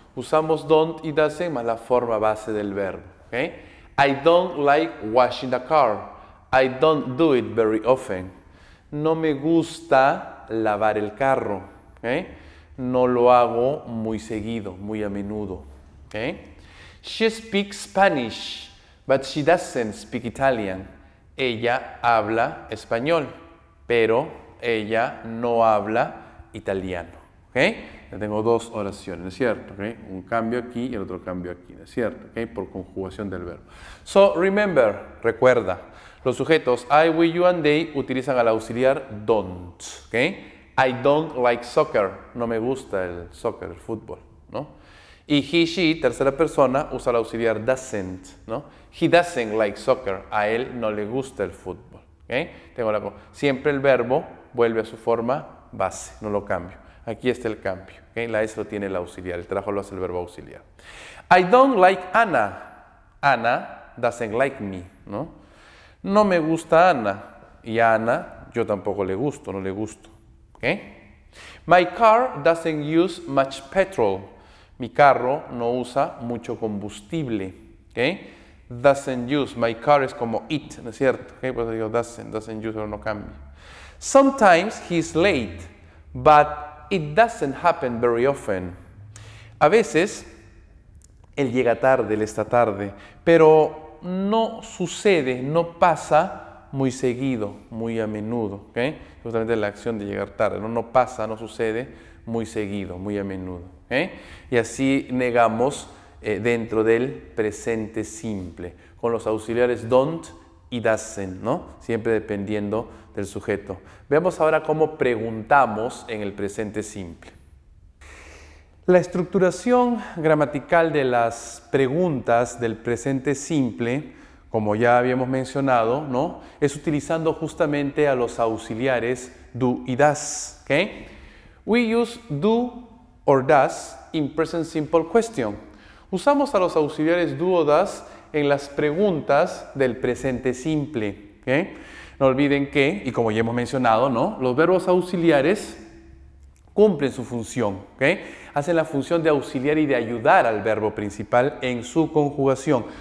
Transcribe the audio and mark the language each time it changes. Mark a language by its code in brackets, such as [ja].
[es] Usamos don't y doesn't más la forma base del verbo, ¿ok? [en] I don't like washing the car. I don't do it very often. [es] No me gusta lavar el carro, ¿ok? No lo hago muy seguido, muy a menudo, ¿ok? [en] She speaks Spanish, but she doesn't speak Italian. [es] Ella habla español, pero ella no habla italiano, ¿ok? Ya tengo dos oraciones, ¿no es cierto? ¿Okay? Un cambio aquí y el otro cambio aquí, ¿no es cierto? ¿Okay? Por conjugación del verbo. [en] So, remember, [es] recuerda, los sujetos I, we, you and they utilizan al auxiliar don't, ¿ok? [en] I don't like soccer, [es] no me gusta el soccer, el fútbol, ¿no? Y he, she, tercera persona, usa el auxiliar doesn't, ¿no? [en] He doesn't like soccer, [es] a él no le gusta el fútbol, ¿ok? Siempre el verbo vuelve a su forma base, no lo cambio. Aquí está el cambio, ¿ok? La S lo tiene el auxiliar, el trabajo lo hace el verbo auxiliar. [en] I don't like Anna. Anna doesn't like me, [es] ¿no? No me gusta Ana, y a Ana yo tampoco le gusto, no le gusto, ¿ok? [en] My car doesn't use much petrol. [es] Mi carro no usa mucho combustible, ¿ok? [en] Doesn't use, my car [es] es como it, ¿no es cierto? ¿Okay? Por eso digo doesn't use, pero no cambia. [en] Sometimes he's late, but it doesn't happen very often. [es] A veces él llega tarde, él está tarde, pero no sucede, no pasa muy seguido, muy a menudo, ¿ok? Justamente la acción de llegar tarde, no pasa, no sucede muy seguido, muy a menudo, ¿ok? Y así negamos dentro del presente simple, con los auxiliares don't y doesn't, ¿no? Siempre dependiendo del sujeto. Veamos ahora cómo preguntamos en el presente simple. La estructuración gramatical de las preguntas del presente simple, como ya habíamos mencionado, ¿no? Es utilizando justamente a los auxiliares do y does, ¿ok? [en] We use do or does in present simple question. [es] Usamos a los auxiliares do o does en las preguntas del presente simple, ¿ok? No olviden que, y como ya hemos mencionado, ¿no? Los verbos auxiliares cumplen su función, ¿ok? Hacen la función de auxiliar y de ayudar al verbo principal en su conjugación.